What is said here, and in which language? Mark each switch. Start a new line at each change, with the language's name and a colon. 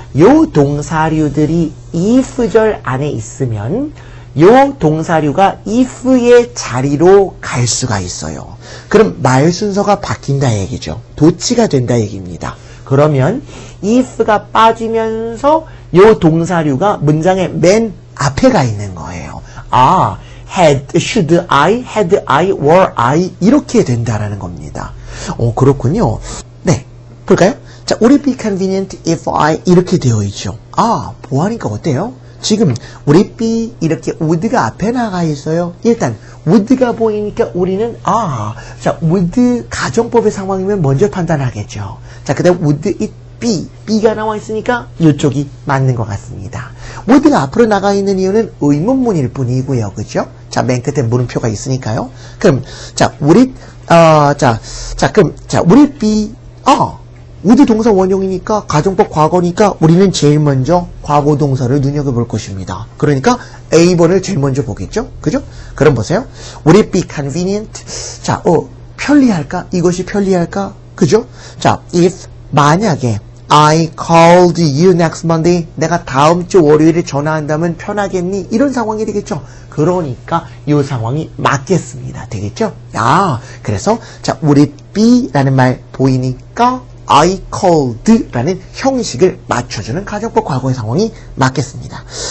Korean: 요 동사류들이 if절 안에 있으면 요 동사류가 if의 자리로 갈 수가 있어요. 그럼 말 순서가 바뀐다 얘기죠. 도치가 된다 얘기입니다. 그러면 if가 빠지면서 요 동사류가 문장의 맨 앞에 가 있는 거예요.
English: had, should I, had I, were I
Korean: 이렇게 된다라는 겁니다. 그렇군요. 네, 볼까요?
English: 자, would it be convenient if I
Korean: 이렇게 되어 있죠. 보아니까 어때요? 지금
English: would it be
Korean: 이렇게 would가 앞에 나가 있어요. 일단 would가 보이니까 우리는 자, would 가정법의 상황이면 먼저 판단하겠죠. 자, 그다음
English: would it be,
Korean: B가 나와 있으니까 이쪽이 맞는 것 같습니다. would가 앞으로 나가 있는 이유는 의문문일 뿐이고요. 그죠? 자, 맨 끝에 물음표가 있으니까요. 그럼 자,
English: would it would it be
Korean: would 동사 원형이니까 가정법 과거니까 우리는 제일 먼저 과거 동사를 눈여겨볼 것입니다. 그러니까 A번을 제일 먼저 보겠죠? 그죠? 그럼 보세요.
English: Would it be convenient?
Korean: 자, 편리할까? 이것이 편리할까? 그죠? 자, if 만약에
English: I called you next Monday.
Korean: 내가 다음 주 월요일에 전화한다면 편하겠니? 이런 상황이 되겠죠. 그러니까 이 상황이 맞겠습니다. 되겠죠? 그래서 자,
English: would it be
Korean: 라는 말 보이니까
English: I called
Korean: 라는 형식을 맞춰주는 가정법 과거의 상황이 맞겠습니다.